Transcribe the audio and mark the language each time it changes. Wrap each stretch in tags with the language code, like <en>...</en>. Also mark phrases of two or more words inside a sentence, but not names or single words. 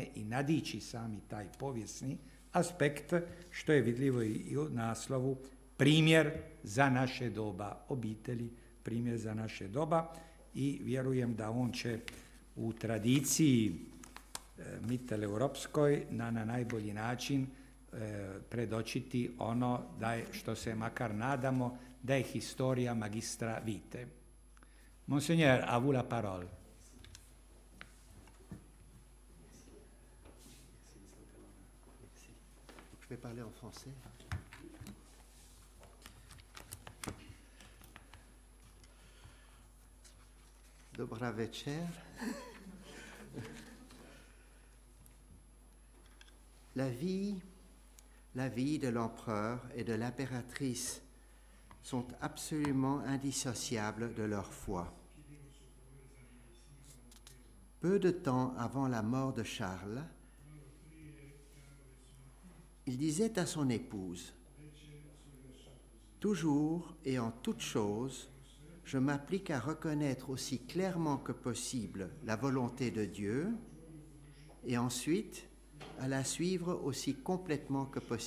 <hr>i nadići sami taj povijesni aspekt, što je vidljivo i u naslovu Primjer za naše doba, obitelji, primjer za naše doba, i vjerujem da on će u tradiciji mitteleuropskoj na najbolji način predočiti ono da je, što se makar nadamo, da je</hr> <la>historia magistra vitae.</la> <fr>Monseigneur, à vous la parole. Je vais parler en français.</fr> <hr>Dobra večer.</hr> <fr>La vie de l'empereur et de l'impératrice sont absolument indissociables de leur foi. Peu de temps avant la mort de Charles, il disait à son épouse: « Toujours et en toutes choses, je m'applique à reconnaître aussi clairement que possible la volonté de Dieu et ensuite à la suivre aussi complètement que possible.</fr>